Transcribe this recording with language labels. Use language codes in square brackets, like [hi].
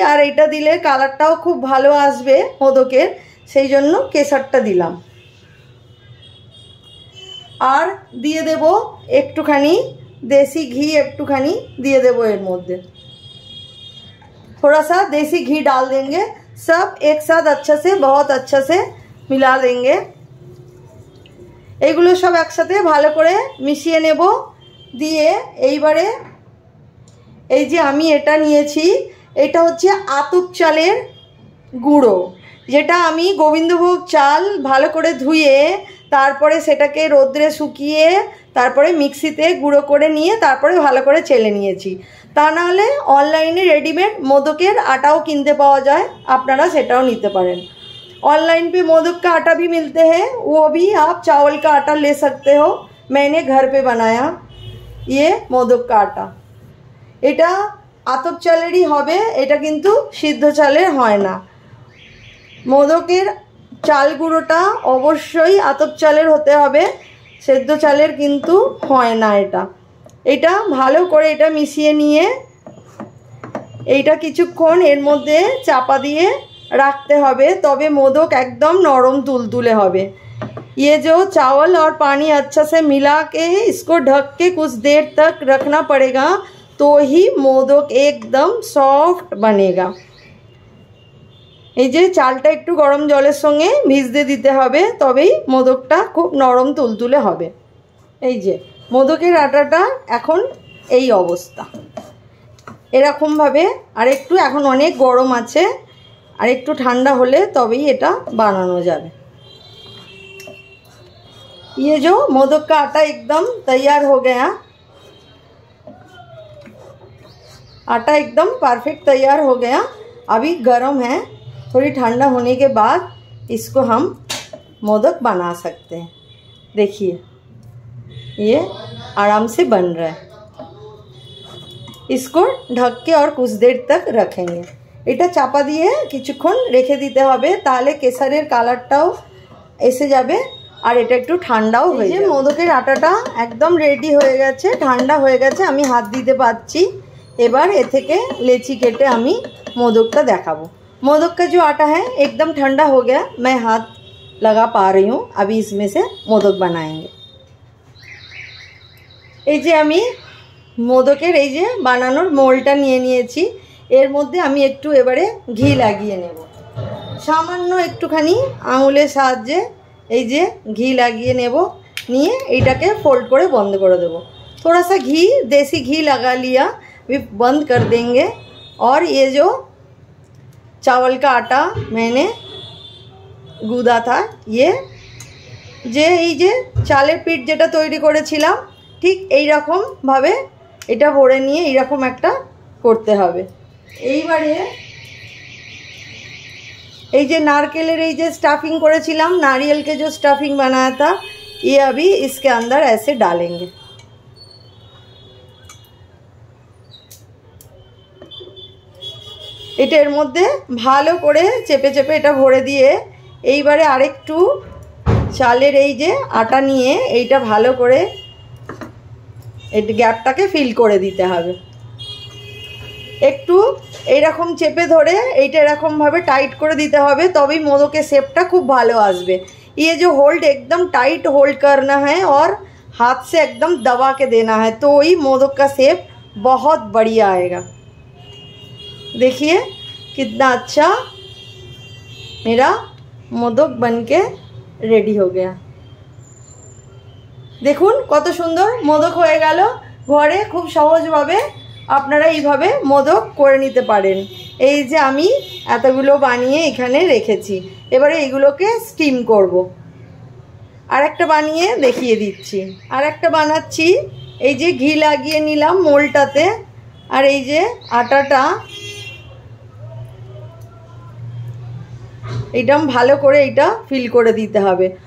[bn] আর এটা দিলে কালারটাও খুব ভালো আসবে মোদকের, সেই জন্য কেশরটা দিলাম। আর দিয়ে দেব একটুখানি [hi] देसी घी, [bn] একটুখানি দিয়ে দেব এর মধ্যে। [hi] थोड़ा सा देसी घी डाल देंगे। सब एक साथ अच्छा से बहुत अच्छा से मिला देंगे। [bn] এগুলো সব একসাথে ভালো করে মিশিয়ে নেব। দিয়ে এইবারে এই যে আমি এটা নিয়েছি, এটা হচ্ছে আতপ চালের গুঁড়ো, যেটা আমি গোবিন্দভোগ চাল ভালো করে ধুয়ে তারপরে সেটাকে রোদ্রে শুকিয়ে তারপরে মিক্সিতে গুঁড়ো করে নিয়ে তারপরে ভালো করে চেলে নিয়েছি। তা না হলে অনলাইনে রেডিমেড মোদকের আটাও কিনতে পাওয়া যায়, আপনারা সেটাও নিতে পারেন। [hi] ऑनलाइन पे मोदक का आटा भी मिलते हैं, वो भी आप चावल का आटा ले सकते हो। मैंने घर पे बनाया ये मोदक का आटा। [bn] এটা আতপ চালেরই হবে, এটা কিন্তু সিদ্ধ চালের হয় না। মোদকের চাল গুঁড়োটা অবশ্যই আতপ চালের হতে হবে, সেদ্ধ চালের কিন্তু হয় না। এটা ভালো করে এটা মিশিয়ে নিয়ে এইটা কিছুক্ষণ এর মধ্যে চাপা দিয়ে [hi] रखते [bn] হবে, তবে [hi] मोदक एकदम नरम तुलतुले [bn] হবে। [hi] ये जो चावल और पानी अच्छा से मिला के इसको ढक के कुछ देर तक रखना पड़ेगा, तो ही मोदक एकदम सॉफ्ट बनेगा। [bn] এই যে চালটা একটু গরম জলের সঙ্গে ভিজতে দিতে হবে, তবেই মোদকটা খুব নরম তুলতুলে হবে। এই যে মোদকের আটাটা এখন এই অবস্থা, এরকমভাবে। আর একটু এখন অনেক গরম আছে, আর একটু ঠান্ডা হলে তবেই এটা বানানো যাবে। [hi] ये जो मोदक का आटा एकदम तैयार हो गया, आटा एकदम परफेक्ट तैयार हो गया। अभी गर्म है, थोड़ी ठंडा होने के बाद इसको हम मोदक बना सकते हैं। देखिए ये आराम से बन रहा है। इसको ढक के और कुछ देर तक रखेंगे। [bn] এটা চাপা দিয়ে কিছুক্ষণ রেখে দিতে হবে, তাহলে কেশরের কালারটাও এসে যাবে আর এটা একটু ঠান্ডাও হয়ে যাবে। মোদকের আটাটা একদম রেডি হয়ে গেছে, ঠান্ডা হয়ে গেছে, আমি হাত দিতে পারছি। এবার এ থেকে লেচি কেটে আমি [hi] मोदक का [bn] देखाबो। [hi] मोदक का जो आटा है एकदम ठंडा हो गया, मैं हाथ लगा पा रही हूँ। अभी इसमें से मोदक बनाएंगे। [bn] এই যে আমি মোদকের এই যে বানানোর মোলটা নিয়ে নিয়েছি, এর মধ্যে আমি একটু এবারে ঘি লাগিয়ে নেব। সামান্য একটুখানি আঙুলের সাহায্যে এই যে ঘি লাগিয়ে নেব, নিয়ে এইটাকে फोल्ड করে বন্ধ করে দেব। [hi] थोड़ा सा घी, देसी घी लगा लिया, भी बंद कर देंगे। और ये जो चावल का आटा मैंने गुदा था, [bn] ये যে এই যে চালের পিঠ যেটা তৈরি করেছিলাম, ঠিক এই রকম ভাবে এটা ভরে নিয়ে এই রকম একটা করতে হবে। এইবারে এই যে নারকেলের এই যে স্টাফিং করেছিলাম, [hi] नारियल के जो स्टफिंग बनाया था, ये अभी इसके अंदर ऐसे डालेंगे। [bn] এটার মধ্যে ভালো করে চেপে চেপে এটা ভরে দিয়ে এইবারে আরেকটু চালের এই যে আটা নিয়ে এইটা ভালো করে এই গ্যাপটাকে ফিল করে দিতে হবে। একটু এইরকম চেপে ধরে এইটা এরকমভাবে টাইট করে দিতে হবে, তবেই মোদকের শেপটা খুব ভালো আসবে। [hi] ये जो होल्ड एकदम टाइट होल्ड करना है और हाथ से एकदम दबा के देना है, तो ही मोदक का शेप बहुत बढ़िया आएगा। देखिए कितना अच्छा मेरा मोदक बनके रेडी हो गया। [bn] দেখুন কত সুন্দর মোদক হয়ে গেল। ঘরে খুব সহজভাবে আপনারা এইভাবে মোদক করে নিতে পারেন। এই যে আমি এতগুলো বানিয়ে এখানে রেখেছি, এবারে এইগুলোকে স্টিম করব। আরেকটা বানিয়ে দেখিয়ে দিচ্ছি। আরেকটা বানাচ্ছি, এই যে ঘি লাগিয়ে নিলাম মোলটাতে, আর এই যে আটাটা এইটা ভালো করে এইটা ফিল করে দিতে হবে।